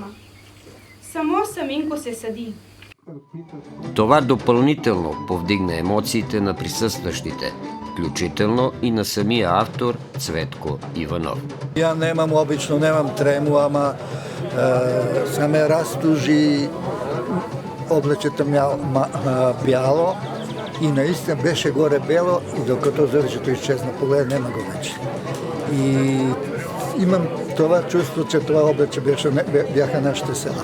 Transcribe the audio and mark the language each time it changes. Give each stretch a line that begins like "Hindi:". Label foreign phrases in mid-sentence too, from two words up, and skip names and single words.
Bulgarian: Само саминко се сади. Това допълнително повдигна емоциите на присъстващите, включително и на самия автор Цветко Иванов.
Serbian: Ja nemam tremu,
Bulgarian: ама са ме разтужи облечето бяло и наистина беше горе бело и докато зрчето изчезна поглед, нема го вече. И имам това чувство, че това облече бяха нашите села.